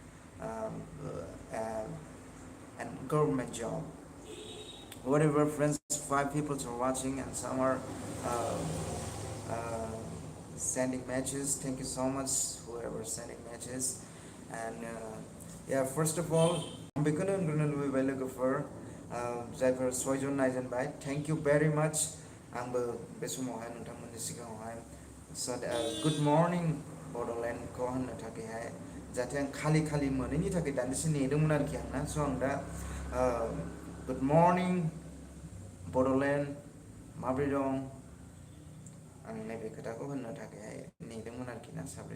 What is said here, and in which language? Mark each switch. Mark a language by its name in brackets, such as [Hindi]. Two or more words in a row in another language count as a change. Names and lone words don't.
[English] a government job whatever friends 5 people are watching and some are uh, uh, sending matches thank you so much whoever sending matches and yeah first of all [Bodo] बेखौनो होनग्रोनो लुबैबाय लोगोफोर जायफोर [English] 6 [Bodo] जन नायजेनबाय [English] thank you very much [Bodo] आंबो बे समावहाय नोंथांमोननि सिगाङावहाय गुड मर्निं बड'लेण्डखौ होननो थाखायहाय जाहाथे आं खालि खालि मोनैनि थाखाय दान्दिसे नेदोंमोन आरोखि आं ना स' आं दा गुड मर्निं बड'लेण्ड माब्रै दं आं नैबे खोथाखौ होननो थाखायहाय नेदोंमोन आरोखि ना साब्रै